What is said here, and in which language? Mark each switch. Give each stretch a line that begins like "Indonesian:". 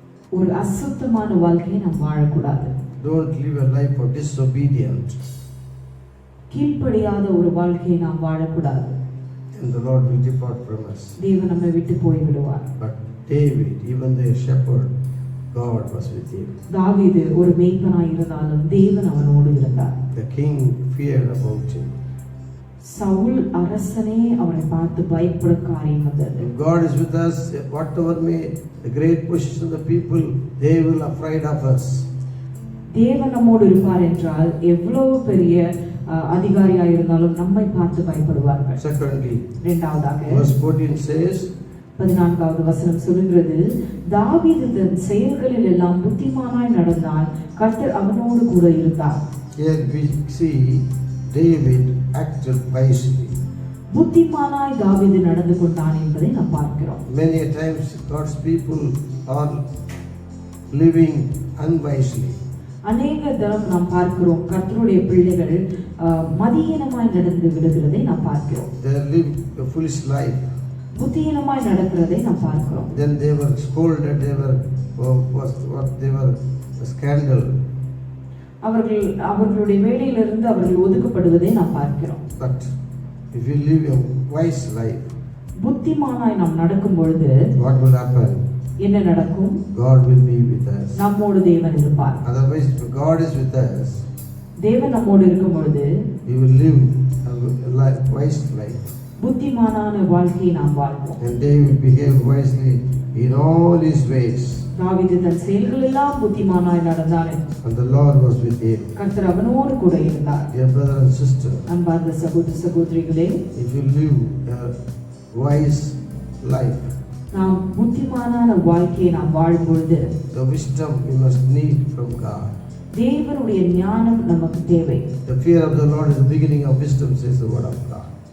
Tamil: ஒரு அசுத்தமான வாழ்க்கையை நாம் வாழக்கூடாது.
English: Don't live a life of disobedient.
Tamil: கீழ்ப்படியாத ஒரு வாழ்க்கையை நாம் வாழக்கூடாது.
English: And the Lord will depart from us.
Tamil: தேவன் நம்மை விட்டு போய் விடுவார்.
English: But David, even the shepherd, God was with him.
Tamil: தாவீது ஒரு மேய்ப்பனாய் இருந்தாலும் தேவன் அவனோடு இருந்தார்.
English: The king feared about him.
Tamil: Saul அரசனே அவனை பார்த்து பயப்பட காரியம் வந்தது.
English: If God is with us, whatever may the great position of the people, they will afraid of us.
Tamil: தேவன் நம்மோடு இருப்பார் என்றால் எவ்வளவு பெரிய அதிகாரியாக இருந்தாலும் நம்மை பார்த்து பயப்படுவார்கள்.
English: Secondly,
Tamil: இரண்டாவதாக
English: verse 14 says,
Tamil: 14வது வசனம் சொல்கிறது, தாவீது தன் செயல்களில் எல்லாம் புத்திமானாய் நடந்தால் கர்த்தர் அவனோடு கூட இருந்தார்.
English: Here we see David acted wisely.
Tamil: புத்திமானாய் தாவீது நடந்து கொண்டான் என்பதை நாம் பார்க்கிறோம்.
English: Many times God's people are living unwisely.
Tamil: அநேக தரம் நாம் பார்க்கிறோம் கர்த்தருடைய பிள்ளைகள் மதியீனமாய் நடந்து விடுகிறதை நாம் பார்க்கிறோம்.
English: They live a foolish life.
Tamil: புத்தியீனமாய் நடக்கிறதை நாம் பார்க்கிறோம்.
English: Then they were scolded. They were a scandal.
Tamil: அவர்களுடைய வேலையிலிருந்து அவர்கள் ஒதுக்கப்படுவதை நாம் பார்க்கிறோம்.
English: But if you live a wise life,
Tamil: புத்திமானாய் நாம் நடக்கும் பொழுது
English: what will happen?
Tamil: என்ன நடக்கும்?
English: God will be with us.
Tamil: நம்மோடு தேவன் இருப்பார்.
English: Otherwise, if God is with us,
Tamil: தேவன் நம்மோடு இருக்கும் பொழுது
English: we will live a wise life.
Tamil: புத்திமானான வாழ்க்கையை நாம் வாழ்வோம்.
English: And David behaved wisely in all his ways.
Tamil: தாவீது தன் செயல்கள் எல்லாம் புத்திமானாய் நடந்தான்.
English: And the Lord was with him.
Tamil: கர்த்தர் அவனோடு கூட இருந்தார்.
English: Dear brother and sister,
Tamil: அன்பார்ந்த சகோதர சகோதரிகளே,
English: if you live a wise life,
Tamil: நாம் புத்திமானான வாழ்க்கையை நாம் வாழும் பொழுது
English: the wisdom we must need from God.
Tamil: தேவனுடைய ஞானம் நமக்கு தேவை.
English: The fear of the Lord is the beginning of wisdom, says the word of God.